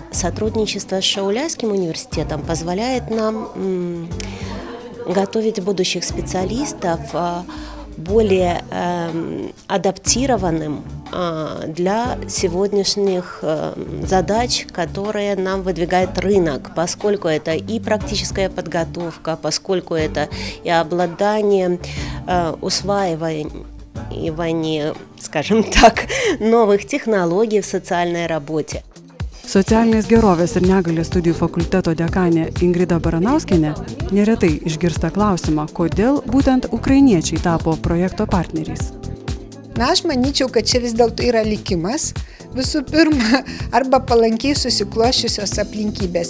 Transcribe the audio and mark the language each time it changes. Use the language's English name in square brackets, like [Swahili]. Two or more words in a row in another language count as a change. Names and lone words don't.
[Russian] Сотрудничество с Шауляйским университетом позволяет нам готовить будущих специалистов более адаптированным для сегодняшних задач, которые нам выдвигает рынок, поскольку это и практическая подготовка, поскольку это и обладание усваивание, скажем так, новых технологий в социальной работе. [Lithuanian] Socialinės gerovės ir negalės studijų fakulteto dekanė Ingrida Baranauskienė neretai išgirsta klausimą, kodėl būtent ukrainiečiai tapo projekto partneriais. Aš manyčiau, kad čia vis dėlto yra likimas. Visų pirma, arba palankiai susiklošiusios aplinkybės.